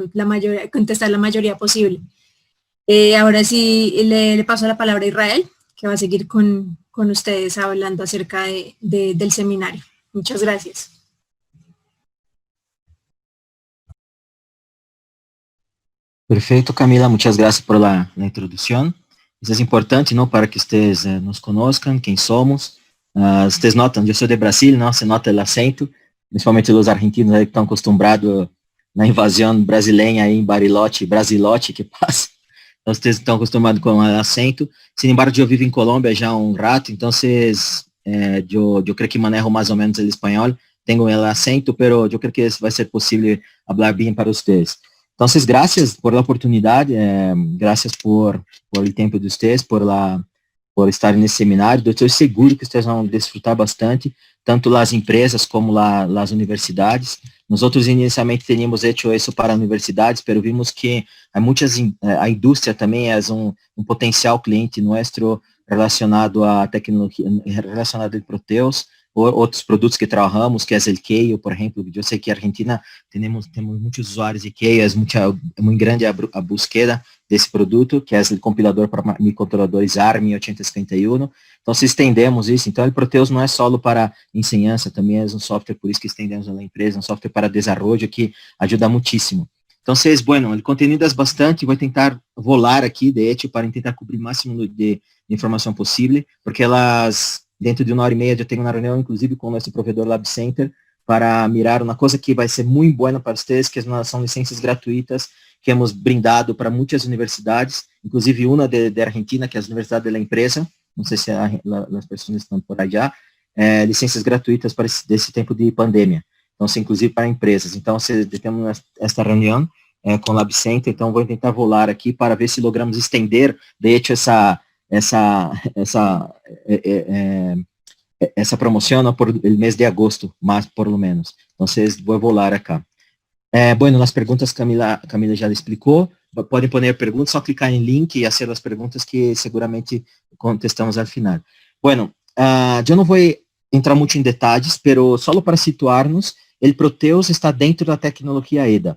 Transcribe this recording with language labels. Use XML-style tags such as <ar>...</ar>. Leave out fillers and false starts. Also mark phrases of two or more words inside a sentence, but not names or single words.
<es>Contestar la mayoría posible. Ahora sí le paso la palabra a Israel, que va a seguir con ustedes hablando acerca del seminario. Muchas gracias. Perfeito, Camila, muchas gracias por la introducción.</es> <pt>Isso é importante, ¿no?</pt> <es>Para que ustedes nos conozcan,</es> <pt>quem somos. Ustedes notam, eu sou de Brasil, não? Você nota o acento, principalmente os argentinos aí que estão acostumbrados na invasão brasileira aí em Bariloche, Brasilote, que passa. Então, vocês estão acostumados com o acento.</pt> <es>Sin embargo,</es> <pt>eu vivo em Colômbia já há um rato, então, eu creio que manejo mais ou menos o espanhol. Tenho o acento, pero eu creio que vai ser possível falar bem para vocês.</pt> <es>Entonces, gracias por la oportunidad, gracias por el tiempo de ustedes, por estar en este seminario. Yo estoy seguro que ustedes van a disfrutar bastante, tanto las empresas como las universidades. Nosotros inicialmente teníamos hecho eso para universidades, pero vimos que hay a industria también es un potencial cliente nuestro relacionado a tecnología, relacionado a Proteus.</es> <pt>outros produtos que trabalhamos, que é o Kale, por exemplo. Eu sei que na Argentina temos muitos usuários de Kale, é muito grande a busca desse produto, que é o compilador para microcontroladores ARM 8051. Então, se estendemos isso, então o Proteus não é só para ensinança, também é um software, por isso que estendemos na empresa, um software para desenvolvimento que ajuda muitíssimo. Então, bueno, o conteúdo é bastante, vou tentar volar aqui,</pt> <es>de hecho,</es> <pt>para tentar cobrir o máximo de informação possível, porque dentro de 1 hora e meia, eu tenho uma reunião, inclusive, com o nosso provedor Lab Center, para mirar uma coisa que vai ser muito boa para vocês, que são licenças gratuitas que</pt> <es>hemos brindado</es> <pt>para muitas universidades, inclusive uma de Argentina, que é a Universidade da Empresa, não sei se as pessoas estão por aí já, licenças gratuitas para desse tempo de pandemia. Então, inclusive para empresas. Então, temos esta reunião com o Lab Center, então vou tentar volar aqui para ver se logramos estender,</pt> <es>de hecho,</es> <pt>essa promoção por o mês de agosto, mas</pt> <es>por lo menos.</es> <pt>Então, vou volar acá. Bueno, as perguntas Camila já explicou. Podem pôr perguntas, só clicar em link e fazer as perguntas que seguramente contestamos ao final. Bueno, eu não vou entrar muito em detalhes, mas só para situar-nos, o Proteus está dentro da tecnologia EDA.</pt>